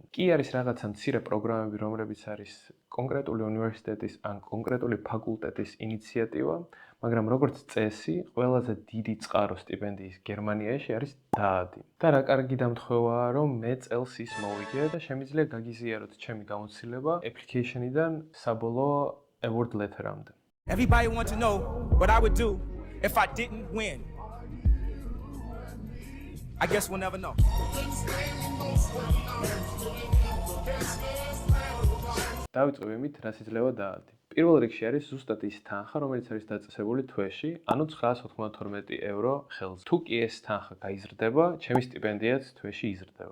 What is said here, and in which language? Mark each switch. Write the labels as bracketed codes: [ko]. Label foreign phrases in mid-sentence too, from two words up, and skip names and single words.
[ka] კი არის რაღაცა მცირე პროგრამები, რომლებიც არის კონკრეტული უნივერსიტეტის ან კონკრეტული ფაკულტეტის ინიციატივა, მაგრამ როგორც წესი, ყველაზე დიდი წყარო სტიპენდიის გერმანიაში არის დაადი. და რა კარგი დამთხვევაა, რომ მე წელს ის მოვიგე და შემიძლია გაგიზიაროთ ჩემი გამოცდილება application-იდან საბოლოო [en] award letter-ამდე. Everybody wants to know what I would do if I didn't win. I guess we'll never know. [ka] დავიწყებ იმით, რა შეიძლება დაადი. პირველ რიგში არის ზუსტად ის თანხა, რომელიც არის დაწესებული თვეში, ანუ 992 евро ხელზე. თუ კი ეს თანხა გაიზრდება, ჩემი სტიპენდიაც თვეში იზრდება.